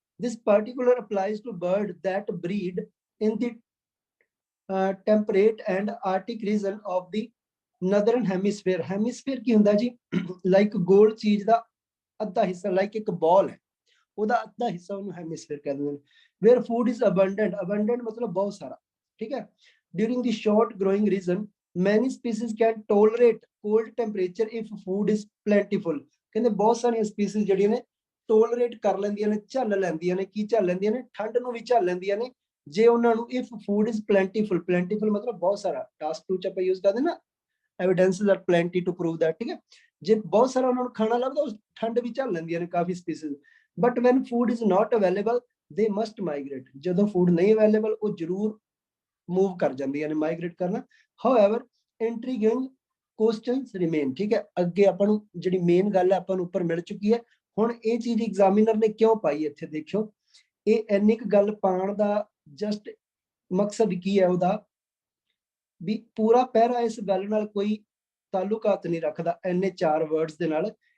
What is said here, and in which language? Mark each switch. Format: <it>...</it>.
<en>This particular applies to bird that breed in the temperate and arctic region of the northern hemisphere।</en> <pa>Hemisphere ਕੀ ਹੁੰਦਾ ਜੀ, like ਗੋਲ ਚੀਜ਼ ਦਾ ਅੱਧਾ ਹਿੱਸਾ, like ਇੱਕ ਬਾਲ ਹੈ, ਉਹਦਾ ਅੱਧਾ ਹਿੱਸਾ ਉਹਨੂੰ ਹੈਮੀਸਫੇਅਰ ਕਹਿੰਦੇ ਨੇ।</pa> <en>where food is abundant, abundant</en> <pa>ਮਤਲਬ ਬਹੁਤ ਸਾਰਾ, ਠੀਕ ਹੈ।</pa> <en>during the short growing region many species can tolerate cold temperature if food is plentiful।</en> <pa>ਕਹਿੰਦੇ ਬਹੁਤ ਸਾਰੀਆਂ ਸਪੀਸੀਜ਼ ਜਿਹੜੀਆਂ ਨੇ ਟੋਲਰੇਟ ਕਰ ਲੈਂਦੀਆਂ ਨੇ, ਝੱਲ ਲੈਂਦੀਆਂ ਨੇ। ਕੀ ਝੱਲ ਲੈਂਦੀਆਂ ਨੇ? ਠੰਡ ਨੂੰ ਵੀ ਝੱਲ ਲੈਂਦੀਆਂ ਨੇ, ਜੇ ਉਹਨਾਂ ਨੂੰ</pa> <en>if food is plentiful, plentiful</en> <pa>ਮਤਲਬ ਬਹੁਤ ਸਾਰਾ। ਟਾਸਕ 2 ਚ ਆਪਾਂ ਯੂਜ਼ ਕਰਦੇ ਨਾ,</pa> <en>evidences are plenty to prove that,</en> <pa>ਠੀਕ ਹੈ। ਜੇ ਬਹੁਤ ਸਾਰਾ ਉਹਨਾਂ ਨੂੰ ਖਾਣਾ ਲੱਭਦਾ, ਉਸ ਠੰਡ ਵੀ ਝੱਲ ਲੈਂਦੀਆਂ ਨੇ ਕਾਫੀ species.</pa> <en>But when food is not available they must migrate।</en> <pa>ਜਦੋਂ ਫੂਡ ਨਹੀਂ ਅਵੇਲੇਬਲ, ਉਹ ਜ਼ਰੂਰ ਮੂਵ ਕਰ ਜਾਂਦੀਆਂ ਨੇ, ਮਾਈਗ੍ਰੇਟ ਕਰਨਾ।</pa> <en>however intriguing questions remain,</en> <pa>ਠੀਕ ਹੈ। ਅੱਗੇ ਆਪਾਂ ਨੂੰ ਜਿਹੜੀ ਮੇਨ ਗੱਲ ਹੈ ਆਪਾਂ ਨੂੰ ਉੱਪਰ ਮਿਲ ਚੁੱਕੀ ਹੈ। ਹੁਣ ਇਹ ਚੀਜ਼ ਐਗਜ਼ਾਮੀਨਰ ਨੇ ਕਿਉਂ ਪਾਈ ਇੱਥੇ, ਦੇਖਿਓ। ਇਹ ਇੰਨੀ ਕੁ ਗੱਲ ਪਾਉਣ ਦਾ ਜਸਟ ਮਕਸਦ ਕੀ ਹੈ ਉਹਦਾ, ਵੀ ਪੂਰਾ ਪਹਿਰਾ ਇਸ ਗੱਲ ਨਾਲ ਕੋਈ ਤਾਲੁਕਾਤ ਨਹੀਂ ਰੱਖਦਾ, ਇੰਨੇ 4 ਵਰਡਸ ਦੇ ਨਾਲ।</pa>